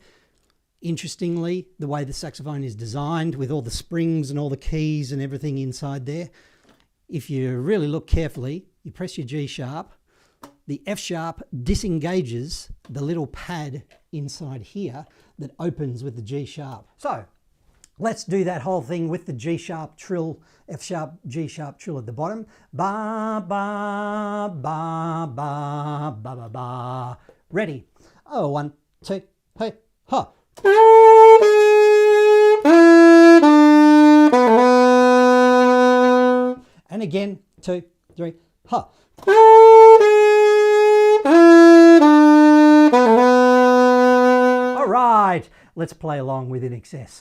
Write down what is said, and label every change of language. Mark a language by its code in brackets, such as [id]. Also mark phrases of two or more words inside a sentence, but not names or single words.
[en] Interestingly, the way the saxophone is designed with all the springs and all the keys and everything inside there, if you really look carefully, you press your G sharp, the F sharp disengages the little pad inside here that opens with the G sharp. So let's do that whole thing with the G sharp trill, F sharp, G sharp trill at the bottom. Ba, ba, ba, ba, ba, ba, ba. Ready? Oh, 1, 2, 3, ha. And again, 2, 3, ha. All right, let's play along with INXS.